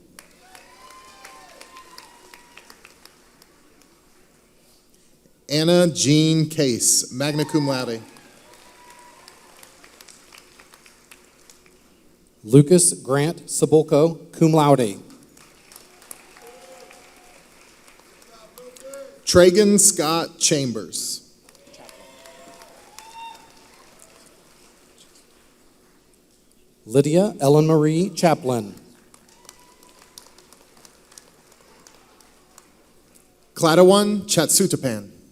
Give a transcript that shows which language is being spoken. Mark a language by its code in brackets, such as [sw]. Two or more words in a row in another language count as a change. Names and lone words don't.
[en] Anna Jean Case, magna cum laude. Lucas Grant Sabulco, cum laude. Tragan Scott Chambers. Lydia Ellen Marie Chaplin. Cladawan Chatsutapan.